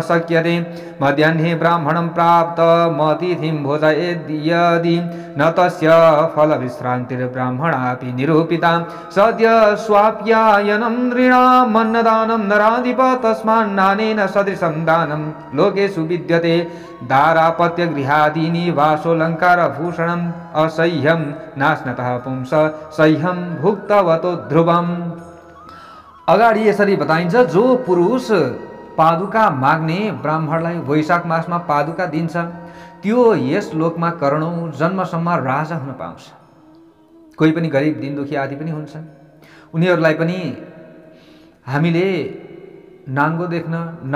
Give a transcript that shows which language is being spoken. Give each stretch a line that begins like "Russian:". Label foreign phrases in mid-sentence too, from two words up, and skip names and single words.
Sanskrit: शक्यते मध्याह्ने ब्राह्मणं प्राप्तमतिथिं भोजयेद् यदि न तस्य फलविश्रान्तिर्ब्राह्मणापि निरूपिता सद्य स्वाप्यायनं नृणाम् अन्नदानं नराधिप तस्मान्नानेन सदृशं दानं लोकेषु विद्यते दारापत्य गृहादीनि वासोऽलङ्कारभूषणम् असह्यं नाश्नतः पुंस सह्यं भुक्तवतो ध्रुवम्।
Nepali: अगाडि यसरी बताइन्छ, जो पुरुष पादुका माग्ने ब्राह्मणलाई वैशाख मासमा पादुका दिन्छ त्यो यस लोकमा करोडौं जन्मसम्म राजा हुन पाउँछ। कोही पनि गरिब दीनदुखी आदि पनि हुन्छन्, उनीहरूलाई पनि हामीले नाङ्गो देख्न नपरोस्।